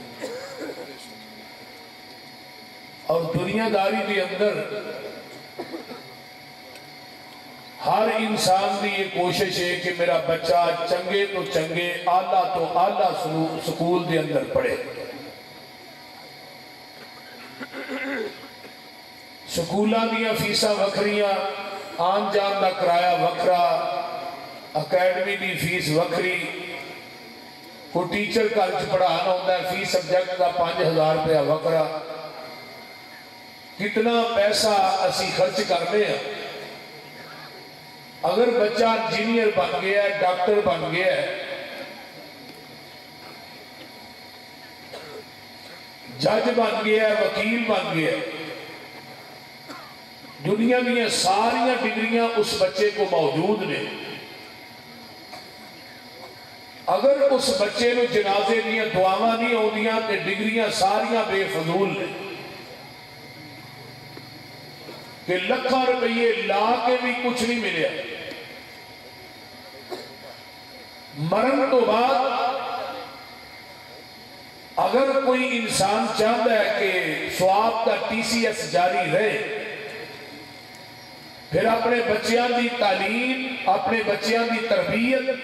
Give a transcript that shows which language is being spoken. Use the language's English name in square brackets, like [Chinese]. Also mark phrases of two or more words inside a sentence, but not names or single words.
[Urdu] اور دنیا داری کے اندر ہر انسان کی یہ کوشش ہے کہ میرا بچہ [Punjabi] چنگے تو چنگے، اعلیٰ تو اعلیٰ سکول دے اندر پڑھے۔ سکولاں دیا فیساں وکھریاں، آن جان دا کرایہ وکھرا، اکیڈمی دی فیس وکھری، کوئی ٹیچر کالج پڑھانا ہوتا ہے فی سبجیکٹ کا 5000 روپیہ وکھرا۔ کتنا پیسہ اسی خرچ کرنے ہیں۔ اگر بچہ انجینئر بن گیا ہے، ڈاکٹر بن گیا ہے، جج بن گیا ہے، وکیل بن گیا ہے، دنیا میں ساریاں ڈگریاں اس بچے کو موجود نے، اگر اس بچے نو جنازے دیا دعاواں نہیں ہوندیاں تے ڈگریاں ساریاں بے فضول نے، کہ لکھاں روپیے لا کے بھی کچھ نہیں ملیا۔ [Urdu] مرن تو بعد اگر کوئی انسان چاہتا ہے کہ ثواب کا TCS جاری رہے، [Punjabi] پھر اپنے بچیاں دی تعلیم، اپنے بچیاں دی تربیت